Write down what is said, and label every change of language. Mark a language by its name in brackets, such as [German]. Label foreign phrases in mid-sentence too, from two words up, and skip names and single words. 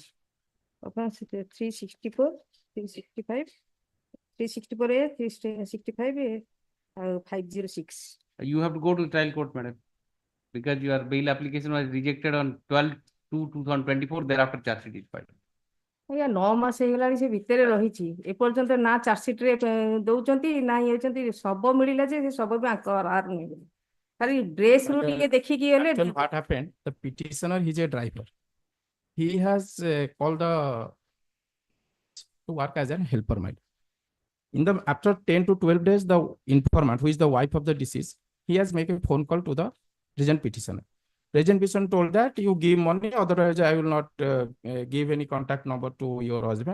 [English] Offense 364, 365, 364A, 365A, 506. You have to go to the trial court, madam, because your bail application was rejected on 12/2/2024. Thereafter, charge sheet is filed. [Odia] ଆଜ୍ଞା 9 ମାସ ହେଇଗଲାଣି ସେ ଭିତରେ ରହିଛି, ଏପର୍ଯ୍ୟନ୍ତ ନା ଚାର୍ଜସିଟ ରେ ଦଉଛନ୍ତି ନା ଇଏ ହେଉଛନ୍ତି। ଶବ ମିଳିଲା ଯେ ସେ ଶବ ବି ଆଙ୍କ ନେଇଗଲେ, ଖାଲି ଡ୍ରେସ ରୁ ଟିକେ ଦେଖିକି ଗଲେ। [English] What happened? The petitioner, he is a driver. He has called to work as a helper, mind. After 10 to 12 days, the informant, who is the wife of the deceased, he has made a phone call to the present petitioner. Present petitioner told that you give money, otherwise I will not give any contact number to your husband.